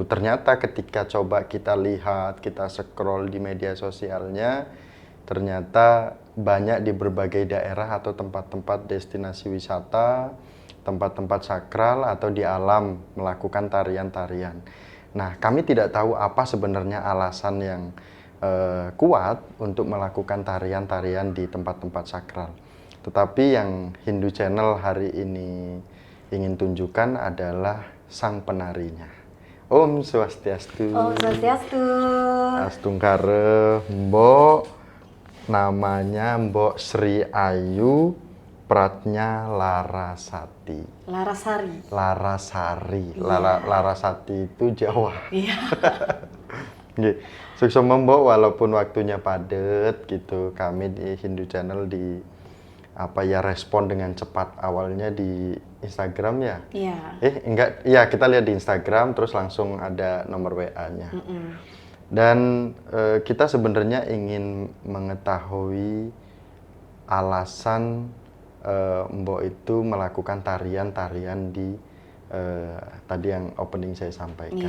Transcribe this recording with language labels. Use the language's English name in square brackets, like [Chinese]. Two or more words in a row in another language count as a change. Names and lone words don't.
[Indonesian] Ternyata ketika coba kita lihat, kita scroll di media sosialnya, ternyata banyak di berbagai daerah atau tempat-tempat destinasi wisata, tempat-tempat sakral atau di alam melakukan tarian-tarian. Nah, kami tidak tahu apa sebenarnya alasan yang kuat untuk melakukan tarian-tarian di tempat-tempat sakral. Tetapi yang Hindu Channel hari ini ingin tunjukkan adalah sang penarinya. Om Swastiastu. Om Swastiastu. Astungkare Mbok. Namanya Mbok Sri Ayu Pratnya Larasati. Larasari. Larasari. Iya. Larasati itu Jawa. Iya. Nggih. Sukses Mbok, walaupun waktunya padat gitu. Kami di Hindu Channel respon dengan cepat. Awalnya di Instagram ya? Iya. Enggak. Iya, kita lihat di Instagram terus langsung ada nomor WA-nya. Dan kita sebenarnya ingin mengetahui alasan Mbok itu melakukan tarian-tarian di tadi yang opening saya sampaikan.